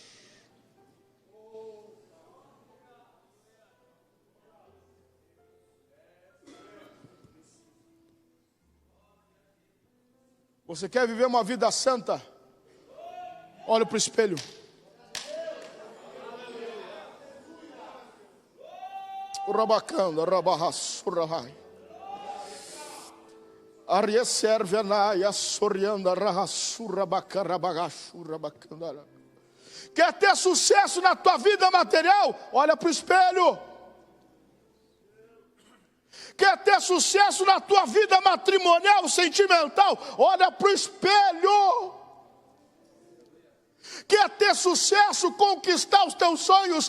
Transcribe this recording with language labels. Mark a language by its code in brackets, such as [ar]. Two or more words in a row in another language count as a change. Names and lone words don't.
[pt] Você quer viver uma vida santa? Olha para o espelho. O rabacanda, rabarrasurrai. Arieservenai, assorianda, rahasurabacarabagassurabacandara. Quer ter sucesso na tua vida material? Olha para o espelho. Quer ter sucesso na tua vida matrimonial, sentimental? Olha para o espelho. Quer ter sucesso, conquistar os teus sonhos?